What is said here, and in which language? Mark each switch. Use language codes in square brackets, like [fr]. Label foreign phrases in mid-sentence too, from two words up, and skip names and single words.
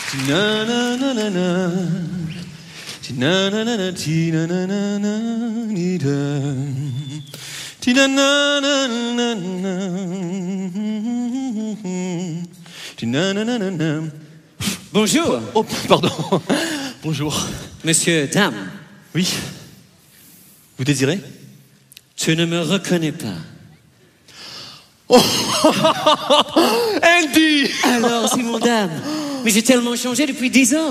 [fr] Ti-na-na-na-na-na. Ti-na-na-na-na, ti-na-na-na-na-ni-da. Ti-na-na-na-na-na. Ti-na-na-na-na-na. Bonjour. Oh, pardon. Bonjour. Monsieur, dame. Oui. Vous désirez? Tu ne me reconnais pas. Oh Andy! Alors, c'est mon dame. Mais j'ai tellement changé depuis 10 ans.